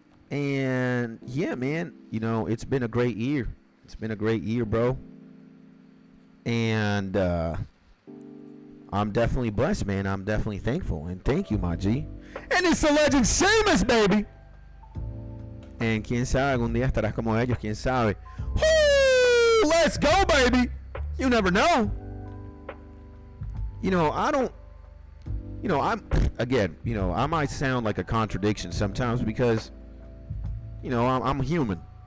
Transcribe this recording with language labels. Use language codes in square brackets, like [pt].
[en] And yeah, man, you know, it's been a great year. It's been a great year, bro. And I'm definitely blessed, man. I'm definitely thankful. And thank you, my G. And it's the legend Seamus, baby. [es] And quién sabe, algún día estarás como ellos, quién sabe. [en] Woo! Let's go, baby. You never know. I don't, I might sound like a contradiction sometimes because, I'm human.